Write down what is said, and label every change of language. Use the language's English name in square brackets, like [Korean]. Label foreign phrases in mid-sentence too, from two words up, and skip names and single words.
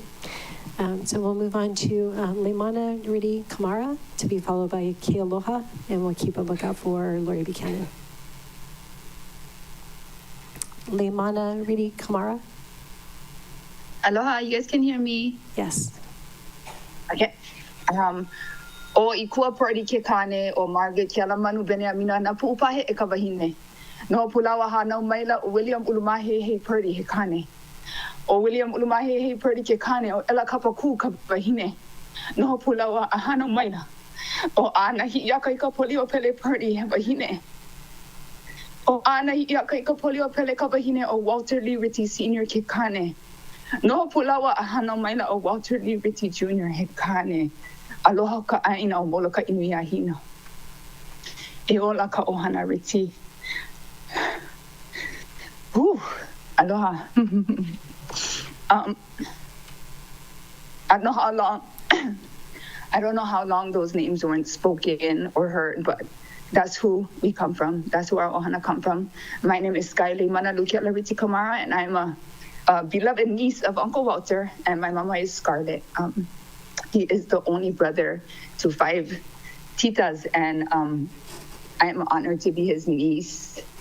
[English] So we'll move on to Leimana Ridi Kamara, to be followed by Kealoha, and we'll keep a lookout for Lori Buchanan. Leimana Ridi Kamara. Aloha, you guys can hear me? Yes. Okay. [Hawaiian] O I kua pori ke kane o Margaret Kiala Manu Bene Amina na puupahe e ka wahine. No pulawa hanau maila o William Ulumahe he purdy he kane. O William Ulumahe he purdy ke kane o ela kapa ku ka wahine. No pulawa a hanau maila. O ana hi yaka I ka polio pele purdy he wahine. O ana hi yaka I ka polio pele ka wahine o Walter Lee Ritty Sr. ke kane. No pulawa a hanau maila o Walter Lee Ritty Jr. he kane. Aloha ka aina o moloka inu iahina. E ola ka ohana Ritty. Aloha. [English] I don't know how long those names weren't spoken or heard, but that's who we come from. That's who our ohana come from. My name is Skylie Manalukia Lariti Kamara, and I'm a beloved niece of Uncle Walter, and my mama is Scarlett. He is the only brother to 5 titas, and I'm honored to be his niece.